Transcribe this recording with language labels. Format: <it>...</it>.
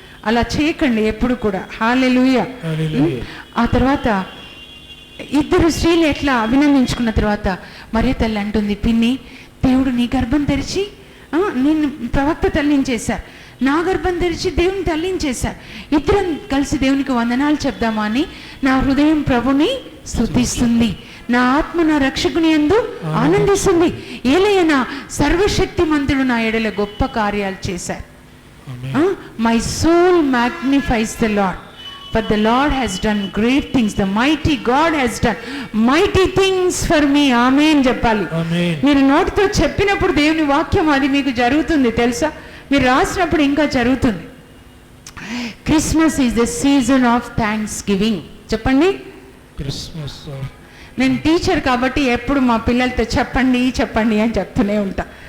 <te>అలా చేయకండి ఎప్పుడు కూడా. హల్లెలూయా. ఆ తర్వాత ఇద్దరు స్త్రీలు ఎట్లా అభినందించుకున్న తర్వాత మరియ తల్లి అంటుంది, పిన్ని, దేవుడు నీ గర్భం తెరిచి నేను ప్రవక్త తల్లించేశారు, నా గర్భం తెరిచి దేవుని తల్లించేశారు, ఇద్దరం కలిసి దేవునికి వందనాలు చెప్దామా అని నా హృదయం ప్రభుని స్తుతిస్తుంది, నా ఆత్మ నా రక్షకుని యందు ఆనందిస్తుంది. ఏలయనా సర్వశక్తిమంతుడు నా ఎడల గొప్ప కార్యాలు చేశారు.</te> <en>My soul magnifies the lord, but the Lord has done great things. The mighty God has done mighty things for me.</en> <te>Amen చెప్పాలి. మీరు నోటితో చెప్పినప్పుడు దేవుని వాక్యం అది మీకు జరుగుతుంది తెలుసా. మీరు రాసినప్పుడు ఇంకా జరుగుతుంది.</te> <en>Christmas is the season of thanksgiving.</en> <te>చెప్పండి. క్రిస్మస్. నేను టీచర్ కాబట్టి ఎప్పుడు మా పిల్లలతో చెప్పండి అని చెప్తూనే ఉంటా.</te>